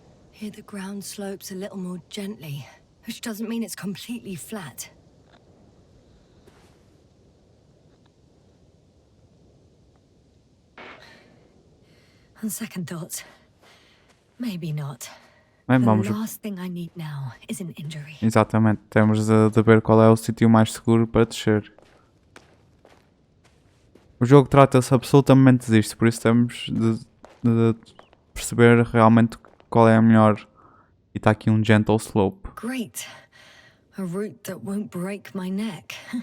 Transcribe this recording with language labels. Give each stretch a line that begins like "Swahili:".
English: Here the ground slopes a little more gently, which doesn't mean it's completely flat. On second thoughts, maybe not.
Portuguese: Bem,
English: The
Portuguese: vamos.
English: last thing I need now is an injury.
Portuguese: Exatamente, temos de ver qual é o sítio mais seguro para descer. O jogo trata-se absolutamente disto, por isso temos de perceber realmente qual é a melhor. E está aqui um
English: gentle slope. Great. A route that won't break my neck.